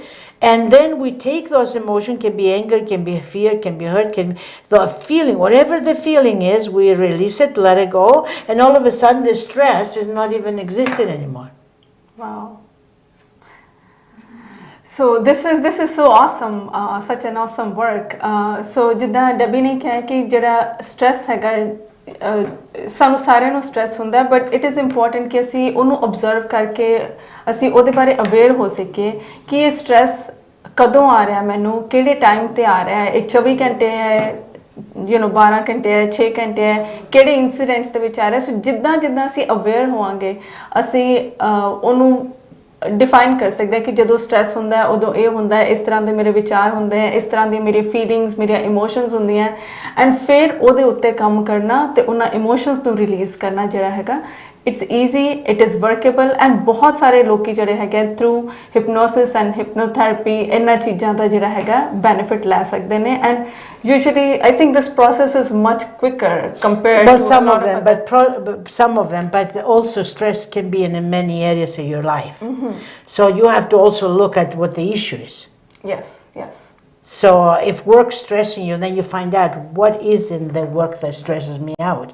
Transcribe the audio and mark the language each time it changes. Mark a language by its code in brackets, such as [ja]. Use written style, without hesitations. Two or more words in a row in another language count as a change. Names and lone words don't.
[en] And then we take those emotions, can be anger, can be fear, can be hurt, the feeling, whatever the feeling is, we release it, let it go, and all of a sudden the stress is not even existing anymore. Wow. So this is so awesome, such an awesome work. [pa] So ਜਿੱਦਾਂ ਡੱਬੀ ਨੇ ਕਿਹਾ ਕਿ ਜਿਹੜਾ ਸਟ੍ਰੈਸ ਹੈਗਾ ਸਾਨੂੰ ਸਾਰਿਆਂ ਨੂੰ ਸਟ੍ਰੈਸ ਹੁੰਦਾ, [en] but it is important [pa] ਕਿ ਅਸੀਂ ਉਹਨੂੰ ਓਬਜ਼ਰਵ ਕਰਕੇ ਅਸੀਂ ਉਹਦੇ ਬਾਰੇ ਅਵੇਅਰ ਹੋ ਸਕੀਏ ਕਿ ਇਹ ਸਟ੍ਰੈਸ ਕਦੋਂ ਆ ਰਿਹਾ, ਮੈਨੂੰ ਕਿਹੜੇ ਟਾਈਮ ਤੇ ਆ ਰਿਹਾ ਹੈ, ਇਹ 24 ਘੰਟੇ ਹੈ, 12 ਘੰਟੇ ਹੈ, 6 ਘੰਟੇ ਹੈ, ਕਿਹੜੇ ਇਨਸੀਡੈਂਟਸ ਦੇ ਵਿੱਚ ਆ ਰਿਹਾ। ਸੋ ਜਿੱਦਾਂ ਅਸੀਂ ਅਵੇਅਰ ਹੋਵਾਂਗੇ ਅਸੀਂ ਉਹਨੂੰ ਡਿਫਾਈਨ ਕਰ ਸਕਤੇ ਹੈਂ ਕਿ ਜੋ ਸਟ੍ਰੈਸ ਹੋਂਦਾ ਹੈ ਉਦੋਂ ਯੇ ਹੋਂਦਾ ਹੈ, ਇਸ ਤਰ੍ਹਾਂ ਕੇ ਮੇਰੇ ਵਿਚਾਰ ਹੋਂਦੇ ਹੈਂ, ਇਸ ਤਰ੍ਹਾਂ ਕੀ ਮੇਰੀ ਫੀਲਿੰਗਸ, ਮੇਰੀ ਇਮੋਸ਼ਨਸ ਹੋਂਦੀ ਹੈਂ, ਐਂਡ ਫਿਰ ਉਹਦੇ ਉੱਤੇ ਕੰਮ ਕਰਨਾ ਤੇ ਉਨ੍ਹਾਂ ਇਮੋਸ਼ਨਸ ਨੂੰ ਰਿਲੀਜ਼ ਕਰਨਾ ਜਿਹੜਾ ਹੈਗਾ [en] it's easy, it is workable. [pa] ਐਂਡ ਬਹੁਤ ਸਾਰੇ ਲੋਕ ਜਿਹੜੇ ਹੈਗੇ [en] through hypnosis and hypnotherapy [pa] ਇਨ੍ਹਾਂ ਚੀਜ਼ਾਂ ਦਾ ਜਿਹੜਾ ਹੈਗਾ ਬੈਨੀਫਿਟ ਲੈ ਸਕਦੇ ਨੇ। [en] एंड usually I think this process is much quicker compared to some of them, but also stress can be in many areas of your life. So you have to also look at what the issue is. Yes. So if work's stressing you, then you find out what is in the work that stresses me out.